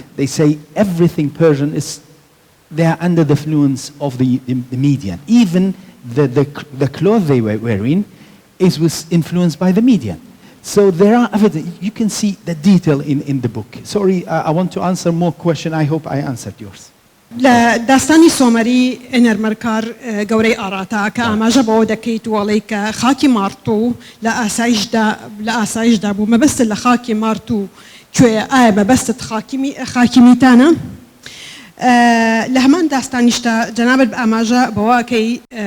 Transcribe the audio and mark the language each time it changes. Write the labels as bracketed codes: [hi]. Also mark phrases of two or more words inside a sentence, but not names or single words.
[en] They say everything Persian is, they are under the influence of the Median. Even the clothes they were wearing was influenced by the Median. So there are evidence. You can see the detail in the book. Sorry, I want to answer more questions. I hope I answered yours. [ckb] داستانی سۆمەری ئەنەرمەرکار گەورەی ئاڕاتا کە ئاماژە بەوە دەکەیت وەڵی کە خاکی مارتوو لە ئاسایشدا بوو مەبەستت لە خاکی مارتوو کوێ ئایا مەبەستت خاکی میتانە لە هەمان داستانیشتا جەنابەت ئاماژە بەوەکەی